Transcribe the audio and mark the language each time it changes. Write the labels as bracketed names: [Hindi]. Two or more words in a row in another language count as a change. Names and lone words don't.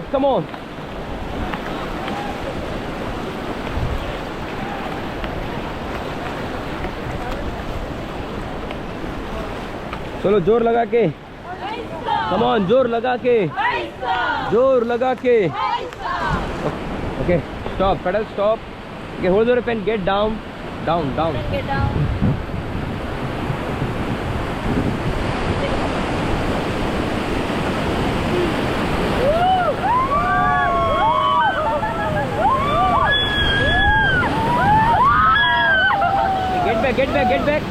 [English] Come on. [Hindi] चलो, जोर लगा के. [English] Come on, [Hindi] जोर लगा के, जोर लगा के. [English] Okay, stop, pedal, stop. Okay, hold your pen, get down, down, down. Get down. Get back, get back.